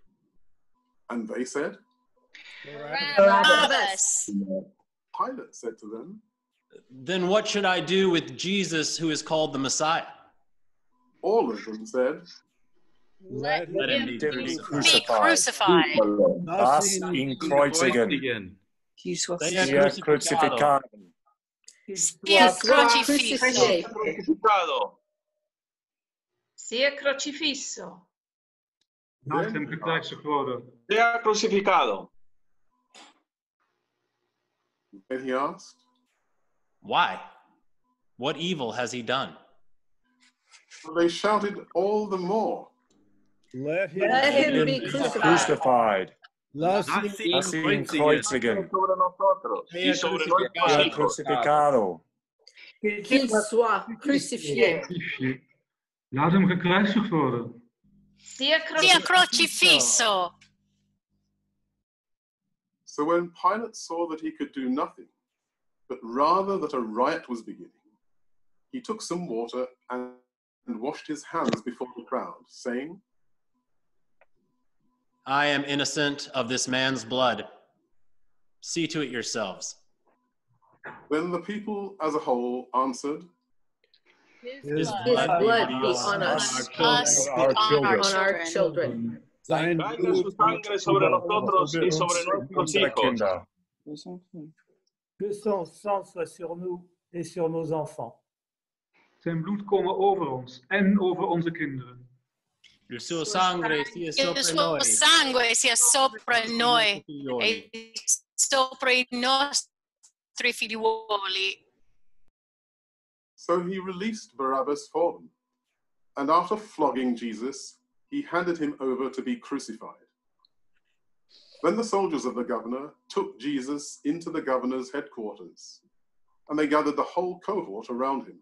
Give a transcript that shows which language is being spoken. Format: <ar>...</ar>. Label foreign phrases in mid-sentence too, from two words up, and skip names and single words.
<en>And they said, Barabbas. Pilate said to them, Then what should I do with Jesus who is called the Messiah? All of them said, Let him be be crucified.</en> <de>Das ihn kreuzigen.</de> <es>Sia crucificado.</es> <it>Sia crocifisso. Sia crocifisso.</it> <nl>Laat hem gekruisigd worden.</nl> <es>Sea crucificado.</es> <en>Then he asked, Why? What evil has he done? So they shouted all the more, Let him be crucified.</en> <de>Lass ihn kreuzigen.</de> <es>Sia crucificado.</es> <fr>Qu'il soit crucifié.</fr> <nl>Laat hem gekruisigd worden.</nl> <it>Sia crocifisso.</it> <en>So when Pilate saw that he could do nothing, but rather that a riot was beginning, he took some water and washed his hands before the crowd, saying, I am innocent of this man's blood. See to it yourselves. Then the people as a whole answered, His blood be on us, on our children.</en> <es>Caiga su sangre sobre nosotros y sobre nuestros hijos.</es> <fr>Que son sang soit sur nous et sur nos enfants.</fr> <nl>Zijn bloed komen over ons en over onze kinderen.</nl> <it>Il suo sangue sia sopra Il suo noi. sangue sia sopra noi e sopra I nostri figliuoli.</it> <en>So he released Barabbas for them, and after flogging Jesus, he handed him over to be crucified. Then the soldiers of the governor took Jesus into the governor's headquarters, and they gathered the whole cohort around him.</en>